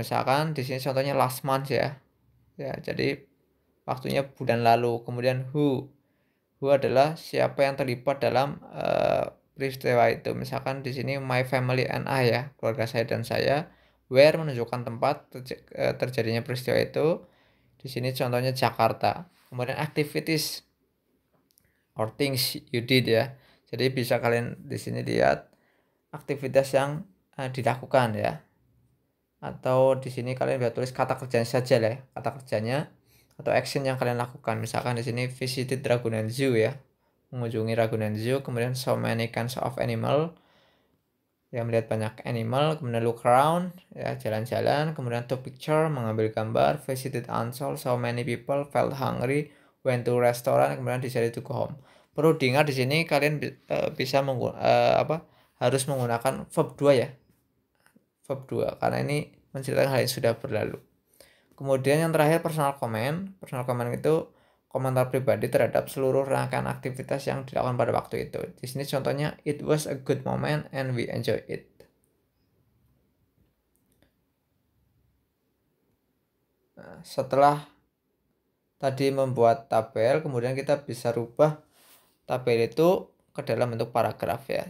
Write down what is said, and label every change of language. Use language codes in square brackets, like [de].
[id] Misalkan di sini contohnya [en] last month [id] ya. Ya, jadi waktunya bulan lalu. Kemudian who adalah siapa yang terlibat dalam peristiwa itu. Misalkan di sini [en] my family and I [id] ya, keluarga saya dan saya. Where menunjukkan tempat terjadinya peristiwa itu. Di sini contohnya Jakarta. Kemudian [en] activities or things you did [id] ya. Jadi bisa kalian di sini lihat aktivitas yang dilakukan ya. Atau di sini kalian bisa tulis kata kerjanya saja lah, kata kerjanya atau action yang kalian lakukan. Misalkan di sini [en] visited Ragunan Zoo [id] ya, mengunjungi Ragunan Zoo. Kemudian [en] so many kinds of animal, [id] ya melihat banyak animal. Kemudian [en] look around [id] ya, jalan-jalan. Kemudian to picture, mengambil gambar. [en] Visited Ancol, so many people felt hungry, went to restaurant. Kemudian decided to go home. [id] Perlu diingat di sini kalian bisa harus menggunakan verb 2 ya, verb 2 karena ini menceritakan hal yang sudah berlalu. Kemudian yang terakhir personal comment. Personal comment itu komentar pribadi terhadap seluruh rangkaian aktivitas yang dilakukan pada waktu itu. Di sini contohnya [en] it was a good moment and we enjoy it. [id] Nah, setelah tadi membuat tabel, kemudian kita bisa rubah tabel itu ke dalam bentuk paragraf ya.